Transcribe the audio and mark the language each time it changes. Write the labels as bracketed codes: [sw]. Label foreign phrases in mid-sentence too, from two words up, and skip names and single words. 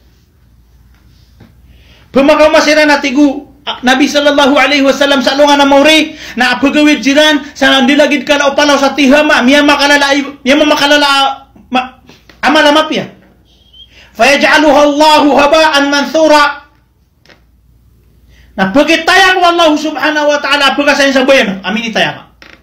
[mrw] pumakamasira na tigu Nabi [ar] sallallahu alaihi wasallam [mrw] sa alungan na mauri na apagawid jiran sa nandilagid kalaw palaw sa Tihama miyamak kanala amalamapya [ar] fayaj'aluha Allahu haba'an manthura [mrw] na pagitayak [ar] wa Allah subhanahu wa ta'ala [mrw] pagasayin sa bayan amin itayak